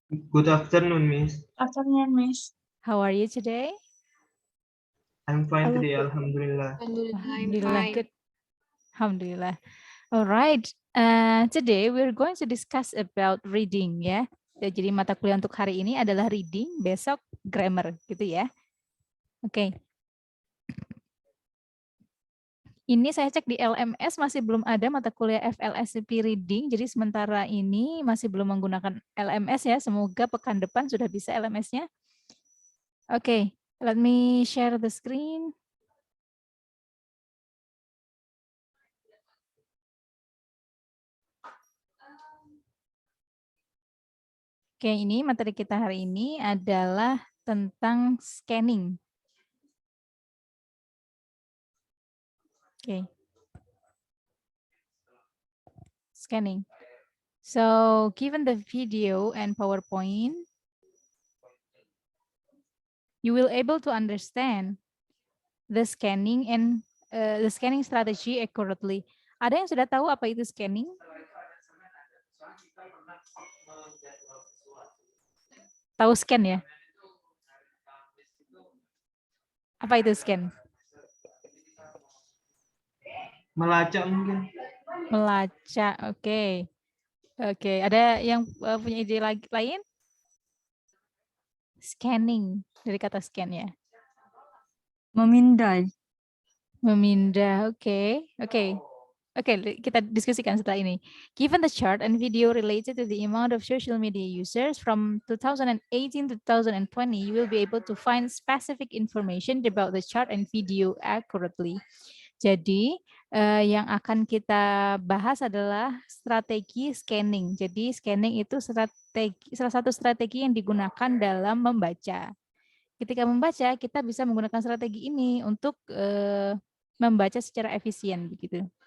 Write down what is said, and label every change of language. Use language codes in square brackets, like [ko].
[en] Good afternoon, Miss. Afternoon, Miss. How are you today? I'm fine today, Alhamdulillah. Alhamdulillah, good. Alhamdulillah. All right. Today we're going to discuss about reading ya. [id] Jadi mata kuliah untuk hari ini adalah reading, besok grammar gitu ya. Oke. Ini saya cek di LMS masih belum ada mata kuliah FLSP reading. Jadi sementara ini masih belum menggunakan LMS ya. Semoga pekan depan sudah bisa LMS-nya. Oke, [en] let me share the screen. [id] Oke, ini materi kita hari ini adalah tentang scanning. Oke. Scanning. [en] So, given the video and PowerPoint, you will able to understand the scanning and the scanning strategy accurately. [id] Ada yang sudah tahu apa itu scanning? Tahu scan ya? Apa itu scan? Melacak mungkin. Melacak, oke. Oke, ada yang punya ide lain? Scanning, dari kata scan ya. Memindai. Memindah, oke. Oke, kita diskusikan setelah ini. [en] Given the chart and video related to the amount of social media users from 2018 to 2020, you will be able to find specific information about the chart and video accurately. [id] Jadi, yang akan kita bahas adalah strategi scanning. Jadi, scanning itu salah satu strategi yang digunakan dalam membaca. Ketika membaca, kita bisa menggunakan strategi ini untuk membaca secara efisien begitu.